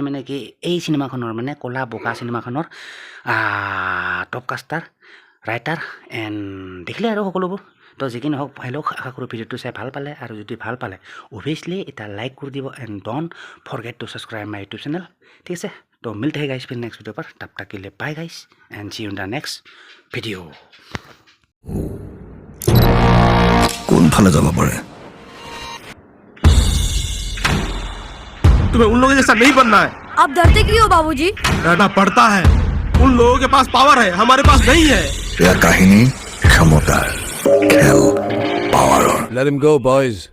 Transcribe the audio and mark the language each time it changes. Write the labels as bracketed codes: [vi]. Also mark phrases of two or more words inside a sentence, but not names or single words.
[as] মানে কি এই চিনেমাখনৰ মানে ক'লা বগা চিনেমাখনৰ টপ কাষ্টাৰ ৰাইটাৰ এণ্ড দেখিলে আৰু সকলোবোৰ তো যিকি নহওক ভাই লোক আশা কৰোঁ ভিডিঅ'টো চাই ভাল পালে আৰু যদি ভাল পালে অভিয়াছলি এটা লাইক কৰি দিব [en] and don't forget to subscribe my YouTube channel [as] ঠিক আছে তো [hi] मिलते हैं गाइस फिर नेक्स्ट वीडियो पर तब तक के लिए बाय गाइस [en] and see you in the next video [as] কোনফালে যাব পাৰে [hi] तुम्हें उन लोगों जैसा नहीं बनना है आप डरते क्यों हो बाबूजी डरना पड़ता है उन लोगों के पास पावर है हमारे पास नहीं है [as] এয়া কাহিনী ক্ষমতাৰ খেল পাৱাৰৰ [en] Let him go, boys.